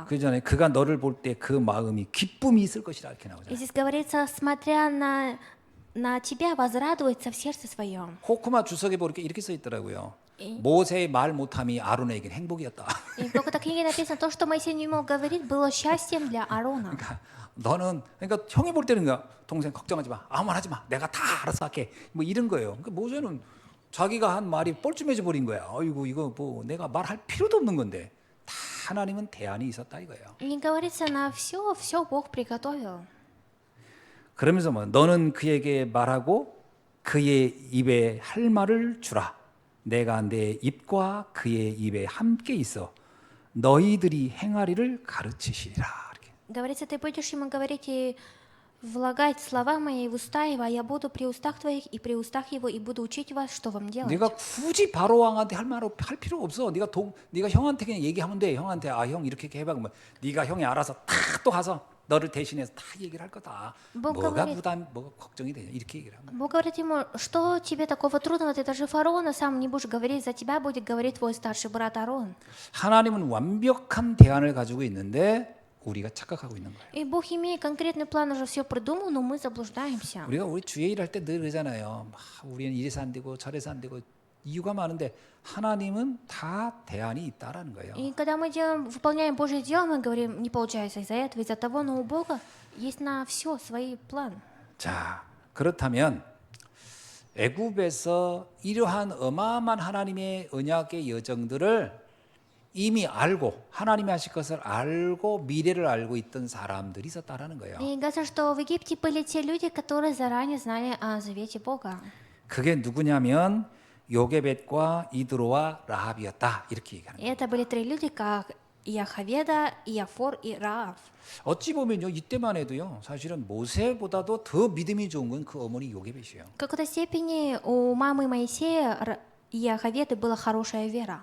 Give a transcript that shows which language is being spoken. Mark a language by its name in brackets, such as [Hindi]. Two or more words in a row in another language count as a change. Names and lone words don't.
[Korean] 그 전에 그가 너를 볼 때 그 마음이 기쁨이 있을 것이라 이렇게 [Russian] И [Korean] 나오잖아요. [Russian] здесь говорится, смотря на тебя, возрадуется в сердце своем. [Korean] 호크마 주석에 보니까 이렇게 써 있더라고요. 모세의 말 못함이 아론에게는 행복이었다. [Russian] И в какой-то книге написано, то, что Моисей не мог говорить, было счастьем для Аарона. [Korean] 그러니까 형이 볼 때는 동생 걱정하지 마, 아무 말 하지 마, 내가 다 알아서 할게, 뭐 이런 거예요. 그러니까 모세는 자기가 한 말이 뻘쭘해져 버린 거야. 아이고 이거 뭐 내가 말할 필요도 없는 건데 다 하나님은 대안이 있었다 이거예요. [Russian] И говорится, на все Бог приготовил. [Korean] 그러면서 뭐 너는 그에게 말하고 그의 입에 할 말을 주라. 내가 내 입과 그의 입에 함께 있어 너희들이 행하리를 가르치시리라. 이렇게. [Russian] Говорится, ты будешь ему говорить и влагать слова мои в уста его, а я буду при устах твоих и при устах его, и буду учить вас, что вам делать. [Korean] 네가 굳이 바로 왕한테 할 필요가 없어. 네가 형한테 그냥 얘기하면 돼. 형한테 형 이렇게 해봐. 그러면 네가 형이 알아서 다 또 가서 너를 대신해서 다 얘기를 할 거다. 뭐가 걱정이 되냐 이렇게 얘기를 합니다. [Russian] Бог говорит ему, что тебе такого трудного, ты даже фараона сам не будешь говорить, за тебя будет говорить твой старший брат Аарон. [Korean] 하나님은 완벽한 대안을 가지고 있는데 우리가 착각하고 있는 거예요. [Russian] И Бог, имея конкретный план, уже все продумал, но мы заблуждаемся. [Korean] 우리 주의 일 할 때 늘 그러잖아요. 우리는 이래서 안 되고 저래서 안 되고 이유가 많은데 하나님은 다 대안이 있다라는 거예요. [Russian] И когда мы выполняем Божье дело, мы говорим, не получается из-за этого, из-за того, но у Бога есть на все свой план. [Korean] 자, 그렇다면 애굽에서 이러한 어마어마한 하나님의 언약의 여정들을 이미 알고 하나님이 하실 것을 알고 미래를 알고 있던 사람들이 있었다라는 거예요. [Russian] И говорится, что в Египте были те люди, которые заранее знали о завете Бога. [Korean] 그게 누구냐면 요게벳과 이드로와 라합이었다 이렇게 얘기하는 [Russian] И [Korean] 거예요. [Russian] это были три люди, как Иохаведа, Иофор и Раав. [Korean] 어찌 보면요 이때만 해도요 사실은 모세보다도 더 믿음이 좋은 건 그 어머니 요게벳이에요. [Russian] В какой-то степени у мамы Моисея Иохаведы была хорошая вера.